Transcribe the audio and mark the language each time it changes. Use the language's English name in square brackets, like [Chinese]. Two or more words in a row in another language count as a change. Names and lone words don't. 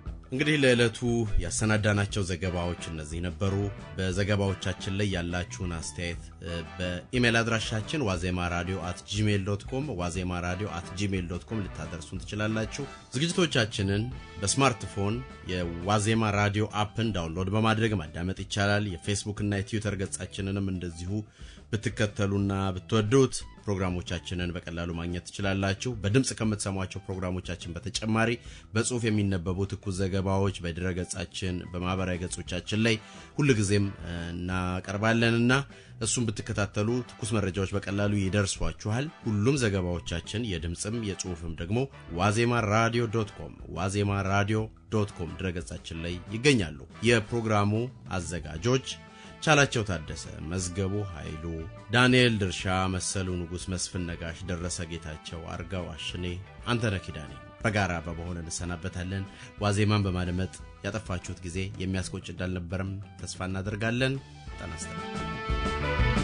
[Amharic] እንግዲህ ለዕለቱ ያሰናዳናቸው ዘገባዎች እነዚህ ነበሩ። በዘገባዎቻችን ላይ ያላችሁን አስተያየት በኢሜል አድራሻችን wazemaradio@gmail.com wazemaradio@gmail.com ልታደርሱን ትችላላችሁ። ዝግጅቶቻችንን በስማርትፎን የዋዜማ ራዲዮ አፕን ዳውንሎድ በማድረግ ማዳመጥ ይቻላል። የፌስቡክ እና የትዊተር ገጻችንንም እንደዚሁ ብትከተሉና ብትወዱት ፕሮግራሞቻችንን በቀላሉ ማግኘት ትችላላችሁ። በድምጽ ከምትሰሟቸው ፕሮግራሞቻችን በተጨማሪ በጽሁፍ የሚነበቡ ትኩስ ዘገባዎች በድረገጻችን በማህበራዊ ገጾቻችን ላይ ሁልጊዜም እናቀርባለንና እሱን ብትከታተሉ ትኩስ መረጃዎች በቀላሉ ይደርሷችኋል። ሁሉም ዘገባዎቻችን የድምጽም የጽሁፍም ደግሞ wazemaradio.com wazemaradio.com ድረገጻችን ላይ ይገኛሉ። የፕሮግራሙ አዘጋጆች ቻላቸው ታደሰ፣ መዝገቡ ኃይሉ፣ ዳንኤል ድርሻ፣ መሰሉ ንጉስ፣ መስፍን ነጋሽ፣ ደረሰ ጌታቸው፣ አርጋው አሽኔ፣ አንተነህ ኪዳኔ በጋራ በመሆን እንሰናበታለን። ዋዜማን በማድመጥ ያጠፋችሁት ጊዜ የሚያስቆጭ እንዳልነበረም ተስፋ እናደርጋለን። ጤና ይስጥልኝ።